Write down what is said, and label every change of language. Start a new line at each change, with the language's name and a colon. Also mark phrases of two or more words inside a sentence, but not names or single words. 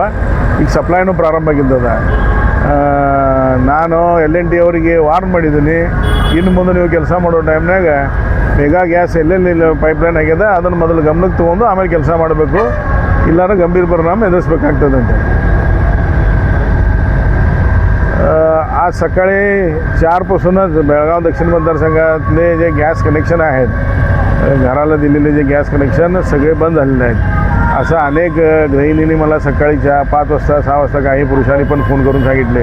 Kannada: ಈಗ ಸಪ್ಲೈನೂ ಪ್ರಾರಂಭ ಆಗಿದ್ದದ. ನಾನು L&T ಅವರಿಗೆ ವಾರ್ನ್ ಮಾಡಿದ್ದೀನಿ, ಇನ್ನು ಮುಂದೆ ನೀವು ಕೆಲಸ ಮಾಡೋ ಟೈಮ್ನಾಗ ಮೇಘಾ ಗ್ಯಾಸ್ ಎಲ್ಲೆಲ್ಲಿ ಪೈಪ್ಲೈನ್ ಆಗ್ಯದ ಅದನ್ನು ಮೊದಲು ಗಮನಕ್ಕೆ ತೊಗೊಂಡು ಆಮೇಲೆ ಕೆಲಸ ಮಾಡಬೇಕು, ಇಲ್ಲಾಂದ್ರೆ ಗಂಭೀರ ಪರಿಣಾಮ ಎದುರಿಸ್ಬೇಕಾಗ್ತದಂತೆ.
Marathi: आज सकाळी 4पासूनच बेळगाव दक्षिण मतदारसंघातले जे गॅस कनेक्शन आहेत, घराला दिलेले जे गॅस कनेक्शन सगळे बंद झालेले आहेत. असं अनेक गृहिणींनी मला सकाळी 5 वाजता 6 वाजता काही पुरुषांनी पण फोन करून सांगितले.